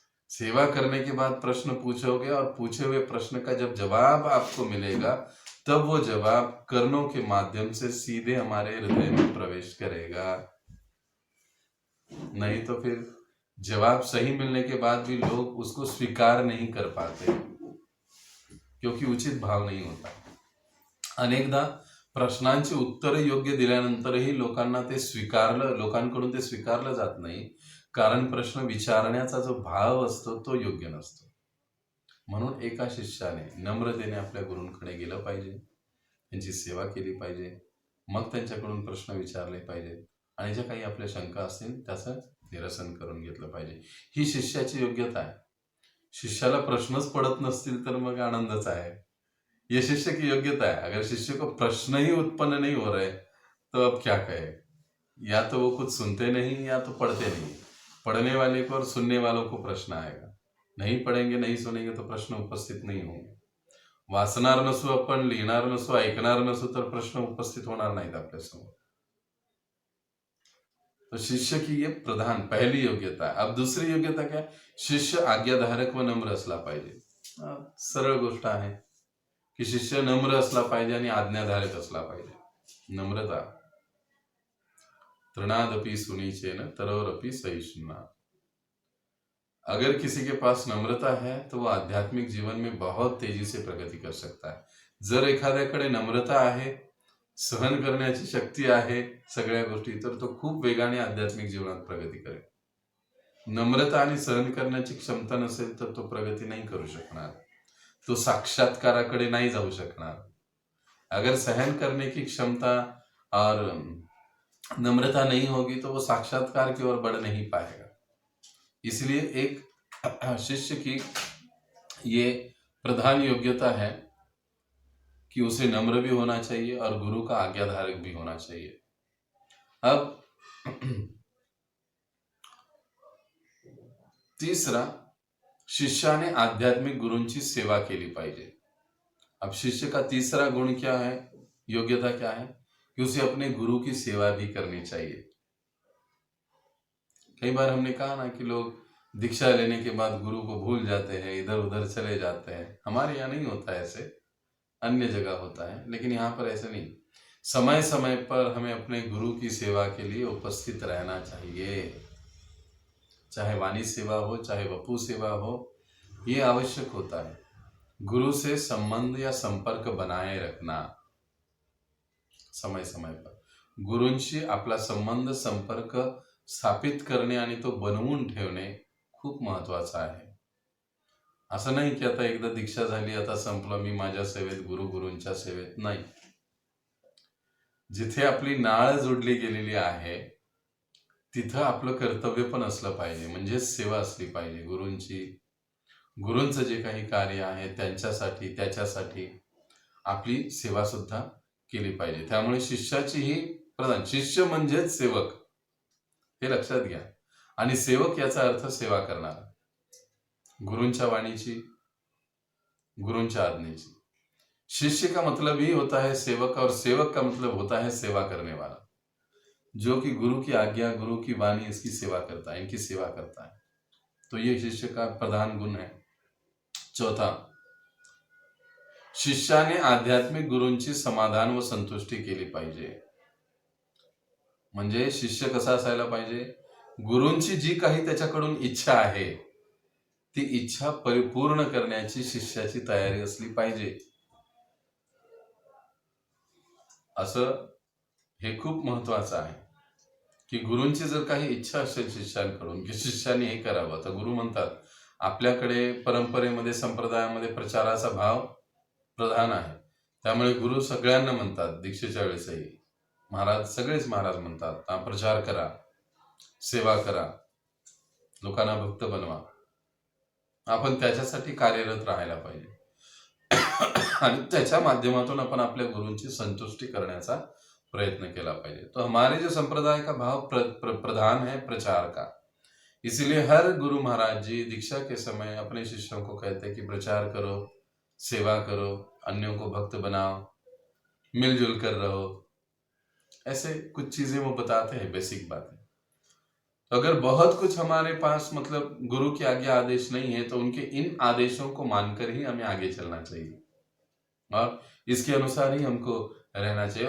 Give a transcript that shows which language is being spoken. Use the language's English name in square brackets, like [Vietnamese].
[Hindi] सेवा करने के बाद प्रश्न पूछोगे और पूछे हुए प्रश्न का जब जवाब आपको मिलेगा तब वो जवाब कर्णों के माध्यम से सीधे हमारे हृदय में प्रवेश करेगा. नहीं तो फिर जवाब सही मिलने के बाद भी लोग उसको स्वीकार नहीं कर पाते, क्योंकि उचित भाव नहीं होता. [Marathi] अनेकदा प्रश्नांची उत्तरे योग्य दिल्यानंतरही लोकांना ते लोकांकडून ते स्वीकारलं जात नाही, कारण प्रश्न विचारण्याचा जो भाव असतो तो योग्य नसतो. म्हणून एका शिष्याने नम्रतेने आपल्या गुरूंकडे गेलं पाहिजे, त्यांची सेवा केली पाहिजे. मग त्यांच्याकडून प्रश्न विचारले पाहिजे आणि ज्या काही आपल्या शंका असतील त्याचं निरसन करून घेतलं पाहिजे. ही शिष्याची योग्यता आहे. शिष्याला प्रश्नच पडत नसतील तर मग आनंदच आहे. [Hindi] ये शिष्य की योग्यता है. अगर शिष्य को प्रश्न ही उत्पन्न नहीं हो रहे तो अब क्या कहे. या तो वो कुछ सुनते नहीं या तो पढ़ते नहीं. पढ़ने वाले को और सुनने वालों को प्रश्न आएगा. नहीं पढ़ेंगे नहीं सुनेंगे तो प्रश्न उपस्थित नहीं होंगे. [Marathi] वाचणार नसू आपण, लिहिणार नसू, ऐकणार नसू तर प्रश्न उपस्थित होणार नाहीत आपल्यासमोर. [Hindi] तो शिष्य की ये प्रधान पहली योग्यता है. अब दूसरी योग्यता क्या है? [Marathi] शिष्य आज्ञाधारक व नम्र असला पाहिजे. सरळ गोष्ट आहे की शिष्य नम्र असला पाहिजे आणि आज्ञाधारक असला पाहिजे. [Sanskrit] नम्रता. तृणादपि सुनीचेन तरोरपि सहिष्णुना. [Hindi] अगर किसी के पास नम्रता है तो वो आध्यात्मिक जीवन में बहुत तेजी से प्रगति कर सकता है. [Marathi] जर एखाद्याकडे नम्रता आहे, सहन करण्याची शक्ती आहे सगळ्या गोष्टी, तर तो खूप वेगाने आध्यात्मिक जीवनात प्रगती करेल. नम्रता आणि सहन करण्याची क्षमता नसेल तर तो प्रगती नाही करू शकणार. तो साक्षात्काराकडे नहीं जाऊ शकणार. [Hindi] अगर सहन करने की क्षमता और नम्रता नहीं होगी तो वो साक्षात्कार की ओर बढ़ नहीं पाएगा. इसलिए एक शिष्य की ये प्रधान योग्यता है कि उसे नम्र भी होना चाहिए और गुरु का आज्ञाधारक भी होना चाहिए. अब तीसरा, [Marathi] शिष्याने आध्यात्मिक गुरुंची सेवा केली पाहिजे. [Hindi] अब शिष्य का तीसरा गुण क्या है, योग्यता क्या है कि उसे अपने गुरु की सेवा भी करनी चाहिए. कई बार हमने कहा ना कि लोग दीक्षा लेने के बाद गुरु को भूल जाते हैं, इधर उधर चले जाते हैं. हमारे यहाँ नहीं होता है ऐसे, अन्य जगह होता है, लेकिन यहाँ पर ऐसे नहीं. समय समय पर हमें अपने गुरु की सेवा के लिए उपस्थित रहना चाहिए. चाहे वाणी सेवा हो, चाहे वपू सेवा हो, ये आवश्यक होता है. गुरु से संबंध या संपर्क बनाए रखना समय समय पर. [Marathi] गुरूंशी आपला संबंध संपर्क स्थापित करणे आणि तो बनवून ठेवणे खूप महत्वाचं आहे. असं नाही की आता एकदा दीक्षा झाली आता संपलं, मी माझ्या सेवेत, गुरुंच्या सेवेत. नाही. जिथे आपली नाळ जोडली गेलेली आहे तिथं आपलं कर्तव्य पण असलं पाहिजे, म्हणजे सेवा असली पाहिजे गुरूंची. गुरूंचं जे काही कार्य आहे त्यांच्यासाठी त्याच्यासाठी आपली सेवा सुद्धा केली पाहिजे. त्यामुळे शिष्याची ही प्रधान, शिष्य म्हणजेच सेवक, हे लक्षात घ्या. आणि सेवक याचा अर्थ सेवा करणारा, गुरूंच्या वाणीची, गुरूंच्या आज्ञेची. [Hindi] शिष्य का मतलब ही होता है सेवक और सेवक का मतलब होता है सेवा करने वाला, जो कि गुरु की आज्ञा, गुरु की वाणी इसकी सेवा करता है, इनकी सेवा करता है. तो ये शिष्य का प्रधान गुण है. [Marathi] चौथा, शिष्याने आध्यात्मिक गुरूंची समाधान व संतुष्टी केली पाहिजे. म्हणजे शिष्य कसा असायला पाहिजे, गुरूंची जी काही त्याच्याकडून इच्छा आहे ती इच्छा परिपूर्ण करण्याची शिष्याची तयारी असली पाहिजे. असं हे खूप महत्वाचं आहे की गुरूंची जर काही इच्छा असेल शिष्यांकडून की शिष्याने हे करावं, तर गुरु म्हणतात, आपल्याकडे परंपरेमध्ये संप्रदायामध्ये प्रचाराचा भाव प्रधान आहे. त्यामुळे गुरु सगळ्यांना म्हणतात, दीक्षेच्या वेळेसही महाराज, सगळेच महाराज म्हणतात, प्रचार करा, सेवा करा, लोकांना भक्त बनवा. आपण त्याच्यासाठी कार्यरत राहायला पाहिजे आणि त्याच्या माध्यमातून आपण आपल्या गुरूंची संतुष्टी करण्याचा प्रयत्न केला पाहिजे. [Hindi] तो हमारे जो संप्रदाय का भाव प्रधान है प्रचार का. इसलिए हर गुरु महाराज जी दीक्षा के समय अपने शिष्यों को कहते हैं कि प्रचार करो, सेवा करो, अन्यों को भक्त बनाओ, मिलजुल कर रहो. ऐसे कुछ चीजें वो बताते हैं, बेसिक बातें. तो अगर बहुत कुछ हमारे पास मतलब गुरु की आज्ञा आदेश नहीं है तो उनके इन आदेशों को मानकर ही हमें आगे चलना चाहिए और इसके अनुसार ही हमको रहना चाहिए.